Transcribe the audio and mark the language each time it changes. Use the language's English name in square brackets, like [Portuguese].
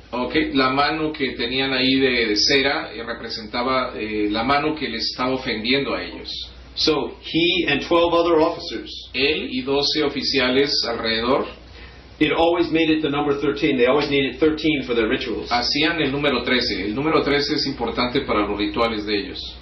[Spanish] Okay, la mano que tenían ahí de cera representaba la mano que les estaba ofendiendo a ellos. [English] So he and 12 other officers, [Spanish] Él y 12 oficiales alrededor [English] it always made it the number 13. They always needed 13 for their rituals. [Spanish] hacían el número 13. El número 13 es importante para los rituales de ellos.